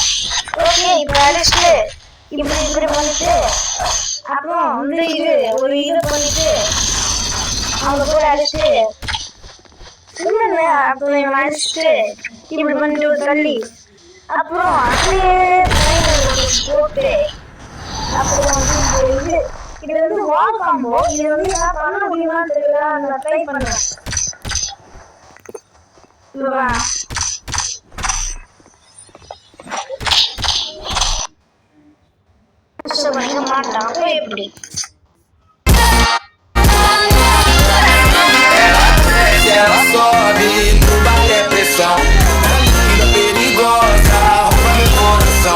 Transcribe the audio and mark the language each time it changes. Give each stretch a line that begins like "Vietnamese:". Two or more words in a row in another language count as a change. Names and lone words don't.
Tamil: ஓகே, இப்போ அடிச்சுட்டு இப்படி பண்ணிட்டு அப்புறம் வந்து இது ஒரு இது பண்ணிட்டு அவங்க போய் அடிச்சுட்டு இன்னொன்று அப்போ இவன் அடிச்சுட்டு இப்படி பண்ணிட்டு ஒரு தள்ளி அப்புறம் அப்படியே போட்டு அப்புறம் வந்து இது வந்து
English: wall combo.
Tamil: இது வந்து நான் பண்ண முடியுமான்னு தெரியல, நான் ட்ரை பண்ணுறேன். மாட்டான் எப்படி
Portuguese: ela sobe, no baile é pressão. Linda, perigosa, rouba meu coração.